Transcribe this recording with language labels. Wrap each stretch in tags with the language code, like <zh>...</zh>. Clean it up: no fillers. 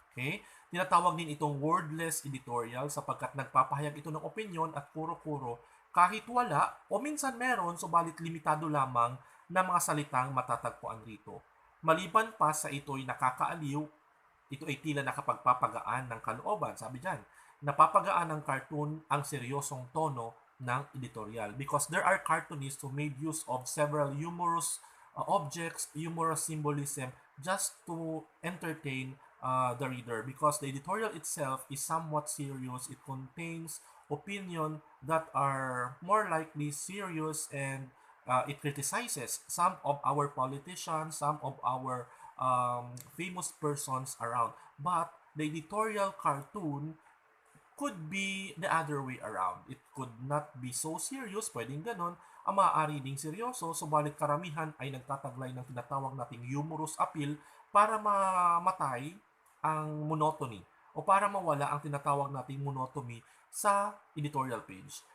<tl>Okay? Tinatawag din itong</tl> <en>wordless editorial</en> <tl>sapagkat nagpapahayag ito ng opinion at puro-puro kahit wala o minsan meron subalit limitado lamang na mga salitang matatagpuan rito. Maliban pa sa ito'y nakakaaliw, ito ay tila nakapagpapagaan ng kalooban. Sabi dyan, napapagaan ng cartoon ang seryosong tono ng</tl> <en>editorial because there are cartoonists who made use of several humorous objects, humorous symbolism just to entertain the reader because the editorial itself is somewhat serious. It contains opinion that are more likely serious and it criticizes some of our politicians, some of our famous persons around. But the editorial cartoon could be the other way around. It could not be so serious,</en> <tl>pwedeng ganon, ang maaari ding seryoso, subalit karamihan ay nagtataglay ng tinatawag nating</tl> <en>humorous appeal</en> <tl>para mamatay ang monotony o para mawala ang tinatawag nating monotony sa editorial page.</tl>